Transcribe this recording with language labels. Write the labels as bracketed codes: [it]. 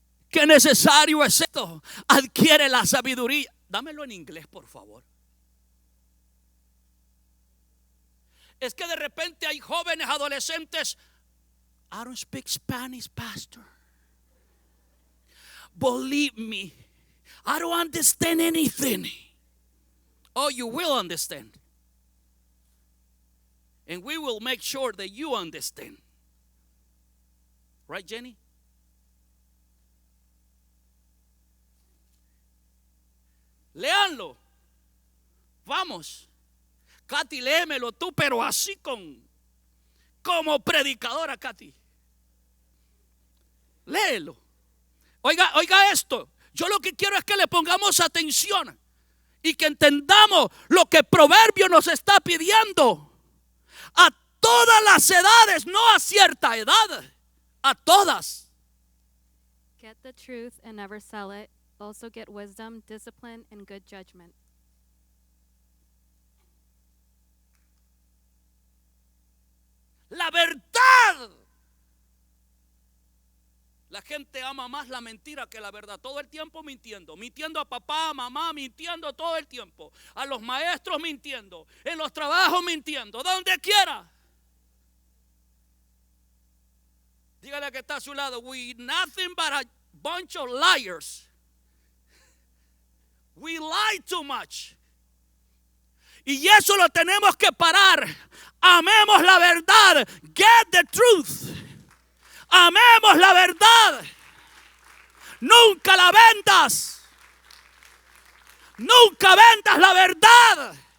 [es] Qué necesario es esto. Adquiere la sabiduría. Dámelo en inglés, por favor. Es que de repente hay jóvenes, adolescentes. [en] I don't speak Spanish, pastor. Believe me, I don't understand anything. Oh, you will understand. And we will make sure that you understand. Right, Jenny? [es] Léanlo. Vamos. Katy, léemelo tú, pero así como predicadora, Katy. Léelo. Oiga esto. Yo lo que quiero es que le pongamos atención y que entendamos lo que Proverbio nos está pidiendo. A todas las edades, no a cierta edad, a todas. [en] Get the truth and never sell it. Also get wisdom, discipline, and good judgment. [es] La verdad. La gente ama más la mentira que la verdad. Todo el tiempo mintiendo. Mintiendo a papá, a mamá, mintiendo todo el tiempo. A los maestros mintiendo. En los trabajos mintiendo. Donde quiera. Dígale que está a su lado. [en] We nothing but a bunch of liars. We lie too much. [es] Y eso lo tenemos que parar. Amemos la verdad. [en] Get the truth. [es] Amemos la verdad. Nunca la vendas. Nunca vendas la verdad.